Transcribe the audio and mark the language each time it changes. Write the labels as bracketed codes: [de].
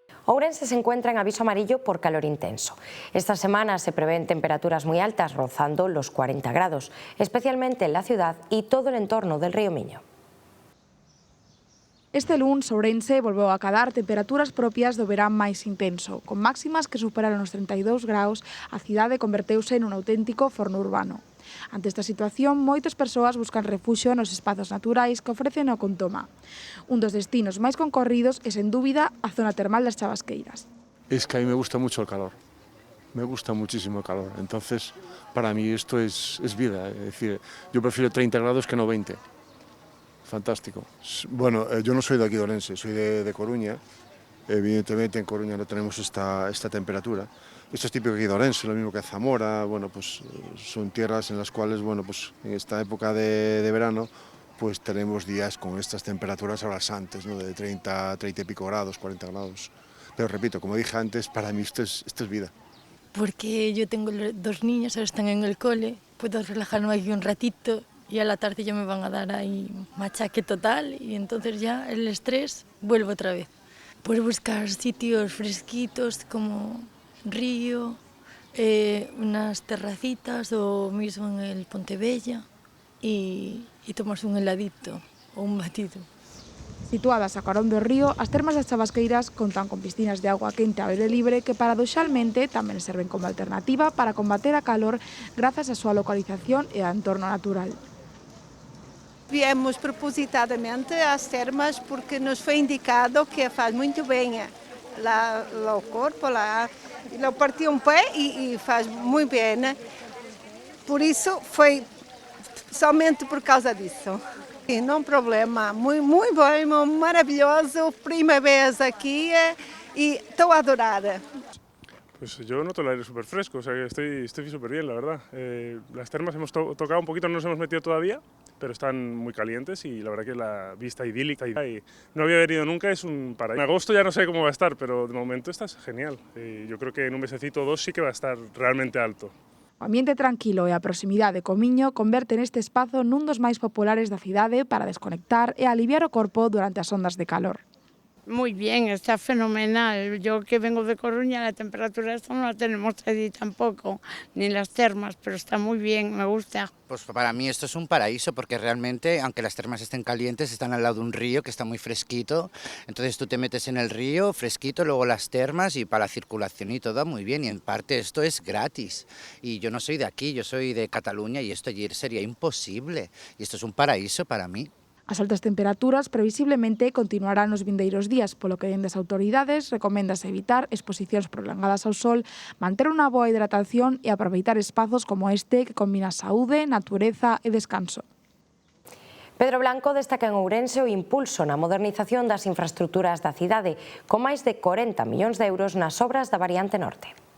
[es] Ourense se encuentra en aviso amarillo por calor intenso. Esta semana se prevén temperaturas muy altas, rozando los 40 grados, especialmente en la ciudad y todo el entorno del río Miño. [gl] Este luns, Ourense volveu a acadar temperaturas propias do verán máis intenso. Con máximas que superaron os 32 graus, a cidade converteuse nun auténtico forno urbano. Ante esta situación, moitas persoas buscan refuxio nos espazos naturais que ofrecen o Contoma. Un dos destinos máis concorridos é, sen dúbida, a zona termal das Chavasqueiras. [es] Es que a mí me gusta mucho el calor, me gusta muchísimo el calor, entonces para mí esto es vida, es decir, yo prefiero 30 grados que no 20, fantástico. Bueno, yo no soy de aquí de Ourense, soy de Coruña, evidentemente en Coruña no tenemos esta temperatura. Esto es típico aquí de Ourense, lo mismo que Zamora, bueno, pues son tierras en las cuales, bueno, pues en esta época de verano, pues tenemos días con estas temperaturas abrasantes, ¿no? De 30 y pico grados, 40 grados. Pero repito, como dije antes, para mí esto es vida. Porque yo tengo dos niños, ahora están en el cole, puedo relajarme aquí un ratito y a la tarde ya me van a dar ahí machaque total y entonces ya el estrés vuelve otra vez. Pues buscar sitios fresquitos como río, unas terracitas o mismo en el Pontevella y tomarse un heladito o un batido. [gl] Situadas a carón do río, as termas das Chavasqueiras contan con piscinas de agua quente ao aire libre que paradoxalmente tamén serven como alternativa para combater a calor grazas á súa localización e ao entorno natural. [pt] Viemos propositadamente às termas porque nos foi indicado que faz muito bem lá o corpo, lá partiu um pé e faz muito bem. Por isso foi somente por causa disso. E não problema, muito bom, maravilhoso, primeira vez aqui e estou a adorar. [es] Pues yo noto el aire súper fresco, o sea que estoy súper bien, la verdad. Las termas hemos tocado un poquito, no nos hemos metido todavía, pero están muy calientes y la verdad que la vista idílica. Y no había venido nunca, es un paraíso. En agosto ya no sé cómo va a estar, pero de momento está genial. Yo creo que en un mesecito o dos sí que va a estar realmente alto. [gl] O ambiente tranquilo e a proximidade co Miño converten este espazo nun dos máis populares da cidade para desconectar e aliviar o corpo durante as ondas de calor. [es] Muy bien, está fenomenal. Yo que vengo de Coruña, la temperatura esta no la tenemos allí tampoco, ni las termas, pero está muy bien, me gusta. Pues para mí esto es un paraíso porque realmente, aunque las termas estén calientes, están al lado de un río que está muy fresquito. Entonces tú te metes en el río, fresquito, luego las termas y para la circulación y todo muy bien. Y en parte esto es gratis. Y yo no soy de aquí, yo soy de Cataluña y esto allí sería imposible. Y esto es un paraíso para mí. [gl] As altas temperaturas previsiblemente continuarán nos vindeiros días, polo que dende as autoridades recoméndase evitar exposicións prolongadas ao sol, manter unha boa hidratación e aproveitar espazos como este que combina saúde, natureza e descanso. Pedro Blanco destaca en Ourense o impulso na modernización das infraestructuras da cidade, con máis de 40 millóns de euros nas obras da variante norte.